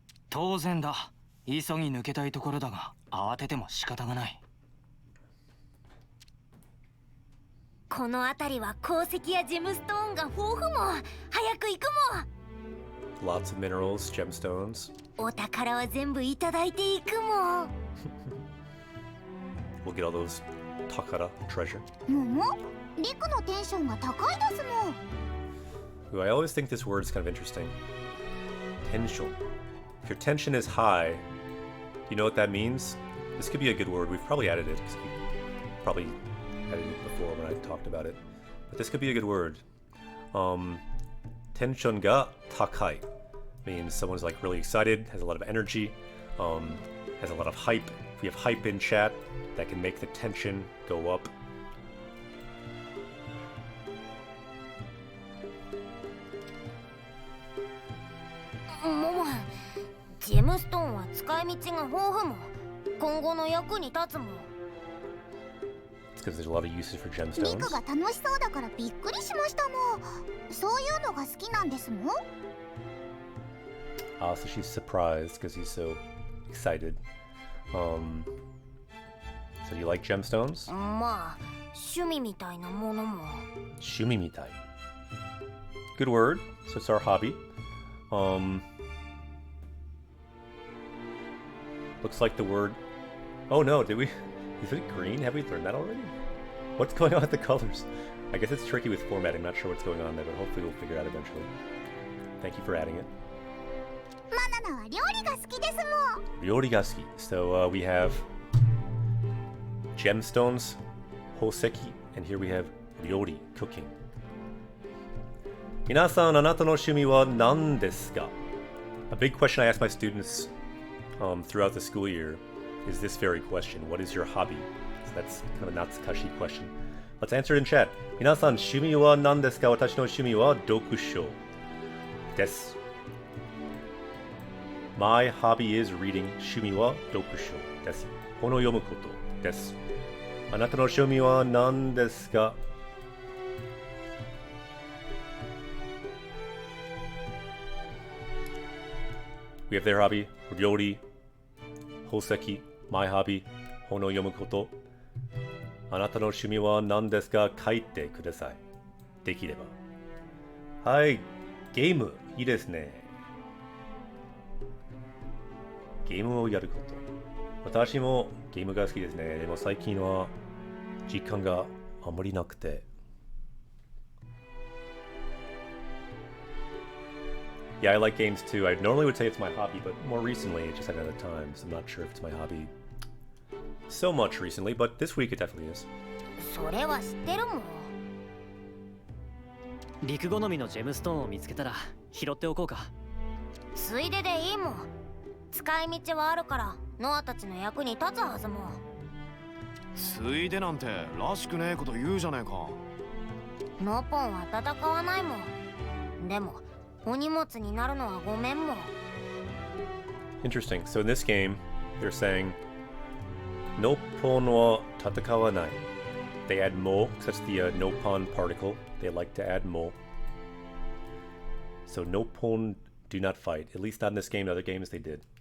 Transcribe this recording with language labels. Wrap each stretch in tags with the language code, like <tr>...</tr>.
<ja>当然だ急ぎ抜けたいところだが慌てても仕方がないこの辺りは鉱石やジェムストーンが豊富も早く行くも</ja> <en>Lots of minerals, gemstones.</en> <ja>お宝は全部いただいていくも</ja> <en>We'll get all those takara, treasure.</en> <ja>桃リクのテンションが高いですもん</ja> <en>Ooh, I always think this word is kind of interesting. Tension. If your tension is high, you know what that means? This could be a good word. We've probably added it because we probably added it before when I talked about it. But this could be a good word. Tension ga takai means someone's like really excited, has a lot of energy, has a lot of hype. If we have hype in chat, that can make the tension go up.</en> <ja>Momo, ジェムストーンは使い道が豊富も今後の役に立つもん。</ja> <en>It's because there's a lot of uses for</en> <ja>ミ</ja> <en>gemstones.</en> <ja>クが楽しそうだからびっくりしましたもん。そういうのが好きなんですもん。</ja> <en>Ah, so she's surprised because he's so excited. So do you like gemstones?</en> <ja>まあ趣味みたいなものも。</ja> <en>Shumimitai. Good word. So it's our hobby. Looks like the word. Oh no, did we? Is it green? Have we learned that already? What's going on with the colors? I guess it's tricky with formatting. Not sure what's going on there, but hopefully we'll figure it out eventually. Thank you for adding it.</en> <ja>マナナは料理が好きですもん。 Ryorigaski.</ja> <en>So we have gemstones, hoseki, and here we have ryori, cooking.</en> <ja>皆さん、あなたの趣味は何ですか?</ja> <en>A big question I ask my students throughout the school year is this very question. What is your hobby? So that's kind of a Natsukashi question. Let's answer it in chat.</en> <ja>皆さん、趣味は何ですか? 私の趣味は読書です。</ja> <en>My hobby is reading.</en> <ja>趣味は読書です。本を読むことです。あなたの趣味は何ですか?</ja> <en>We have their hobby, ryori, hoseki, my hobby,</en> <ja>本を読むこと。あなたの趣味は何ですか?書いてください。できれば。はい、ゲーム、いいですね。ゲームをやること。私もゲームが好きですね。でも最近は時間があまりなくて。</ja> <en>Yeah, I like games too. I normally would say it's my hobby, but more recently it just hadn't had the time, so I'm not sure if it's my hobby so much recently, but this week it definitely is.</en> <ja>それは知ってるもん。陸好みのジェムストーンを見つけたら拾っておこうか。ついででいいもん。使い道はあるからノアたちの役に立つはずもん。ついでなんてらしくねえこと言うじゃねえか。ノポンは戦わないもん。でもお荷物になるのはごめんもん。</ja> <en>Interesting. So in this game, they're saying Noppon wa tatakawanai. They add mo, because that's the Noppon particle. They like to add mo. So Noppon do not fight. At least not in this game. In other games they did.</en>